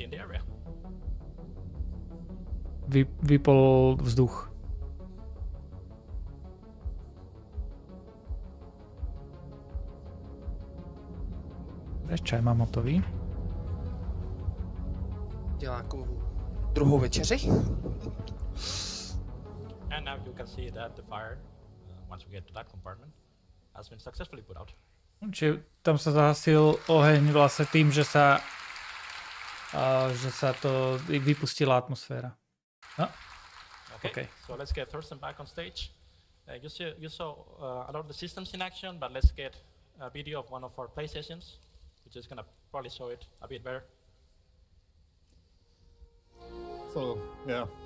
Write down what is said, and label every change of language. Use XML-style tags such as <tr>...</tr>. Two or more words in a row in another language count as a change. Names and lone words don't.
<sk>Vypol vzduch. Čaj mám hotový.</sk> <cs>Dělá nějakou druhou večeři.</cs> <en>And now you can see that the fire, once we get to that compartment, has been successfully put out.</en> <sk>Čiže tam sa zahasil oheň vlastne tým, že sa to vypustila atmosféra. No?</sk> <en>Okay. So let's get Thurston back on stage. You saw a lot of the systems in action, but let's get a video of one of our play sessions, which is going to probably show it a bit better. So, yeah.</en>